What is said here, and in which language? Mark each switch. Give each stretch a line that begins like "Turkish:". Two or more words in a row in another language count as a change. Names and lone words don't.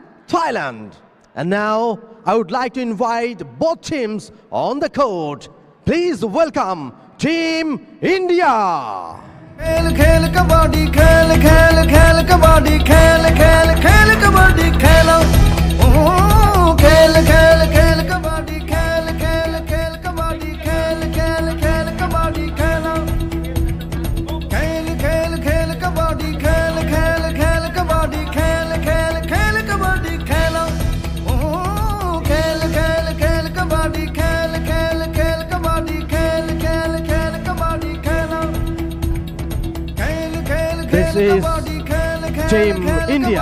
English: Thailand. And now I would like to invite both teams on the court. Please welcome Team India.
Hindi: खेल खेल कबड्डी खेल खेल खेल कबड्डी खेल खेल खेल कबड्डी खेलो खेल खेल खेल कबड्डी खेल खेल खेल कबड्डी खेल खेल खेल कबड्डी खेलो खेल खेल खेल कबड्डी खेल खेल खेल कबड्डी खेल खेल खेल कबड्डी खेलो खेल खेल खेल कबड्डी खेल खेल खेल कबड्डी खेल खेल खेल कबड्डी खेलो
English: This is Team India.